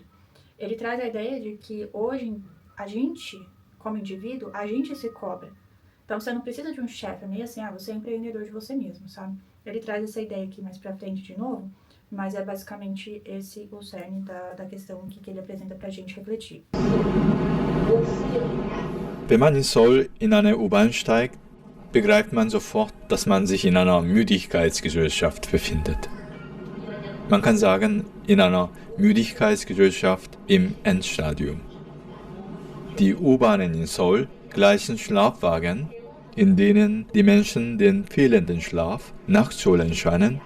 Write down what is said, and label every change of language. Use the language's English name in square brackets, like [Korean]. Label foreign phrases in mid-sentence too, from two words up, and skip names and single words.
[Portuguese] Ele traz a ideia de que hoje a gente, como indivíduo, a gente se cobra. Então você não precisa de um chefe, meio assim, você é empreendedor de você mesmo, sabe? Ele traz essa ideia aqui mais pra frente de novo, mas é basicamente esse o cerne da questão que ele apresenta pra gente refletir. [German] Wenn man in Seoul in eine U-Bahn steigt, begreift man sofort, dass man sich in einer Müdigkeitsgesellschaft befindet. Man kann sagen, in einer Müdigkeitsgesellschaft im Endstadium. Die U-Bahnen in Seoul gleichen Schlafwagen, in denen die Menschen den fehlenden Schlaf nachzuholen scheinen.